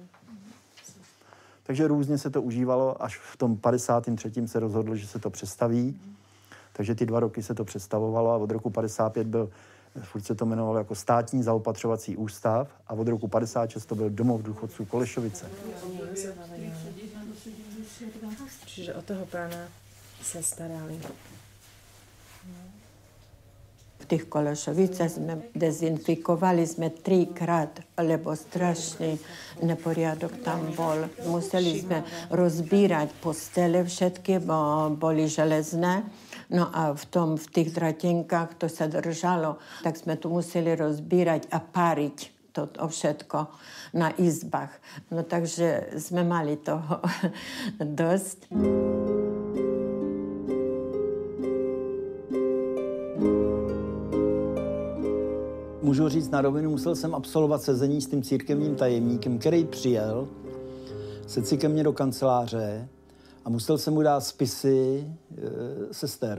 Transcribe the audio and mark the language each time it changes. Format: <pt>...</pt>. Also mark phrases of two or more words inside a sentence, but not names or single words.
<cs>Takže různě se to užívalo, až v tom 53. se rozhodlo, že se to přestaví. Takže ty 2 roky se to přestavovalo a od roku 55 byl, furt se to jmenovalo jako státní zaopatřovací ústav a od roku 56 to byl domov důchodců Kolešovice.</cs> <sk>Čiže o toho pána se starali. V tých Kolešovicách sme dezinfikovali sme 3-krát, lebo strašný neporiadok tam bol. Museli sme rozbírať postele všetky, bo boli železné. No a v tých dratenkách to sa držalo, tak sme to museli rozbírať a páriť to všetko na izbách. No takže sme mali toho dosť.</sk> <cs>Můžu říct na rovinu, musel jsem absolvovat sezení s tím církevním tajemníkem, který přijel, sedl si ke mně do kanceláře a musel jsem mu dát spisy sester.</cs>